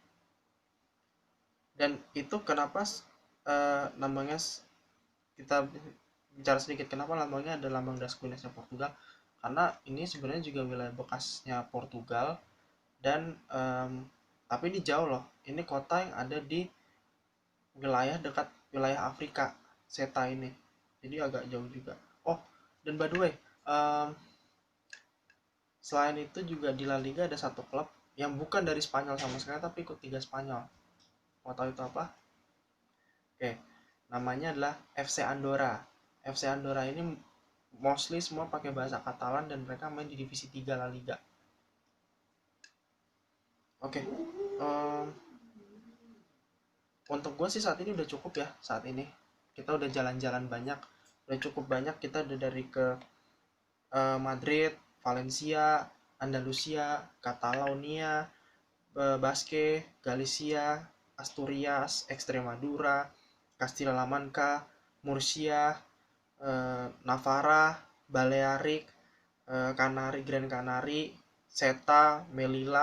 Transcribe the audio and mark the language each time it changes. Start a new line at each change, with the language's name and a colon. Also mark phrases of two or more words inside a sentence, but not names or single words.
Indonesian: Dan itu kenapa lambangnya, kita bicara sedikit kenapa lambangnya ada lambang Das Quinas-nya Portugal, karena ini sebenarnya juga wilayah bekasnya Portugal. Dan tapi ini jauh loh, ini kota yang ada di wilayah dekat wilayah Afrika, Seta ini, jadi agak jauh juga. Oh, dan
English: by the way,
Indonesian: um, selain itu juga di La Liga ada satu klub yang bukan dari Spanyol sama sekali tapi ikut Liga Spanyol. Mau tahu itu apa? Oke, namanya adalah FC Andorra. FC Andorra ini mostly semua pakai bahasa Katalan dan mereka main di divisi 3 La Liga. Oke, Em, untuk gue sih saat ini udah cukup ya. Saat ini kita udah jalan-jalan banyak, udah cukup banyak. Kita udah dari ke Madrid, Valencia, Andalusia, Catalonia, Basque, Galicia, Asturias, Extremadura, Castilla-La Mancha, Murcia, Navarra, Balearic, Canary, Grand Canary, Seta, Melilla.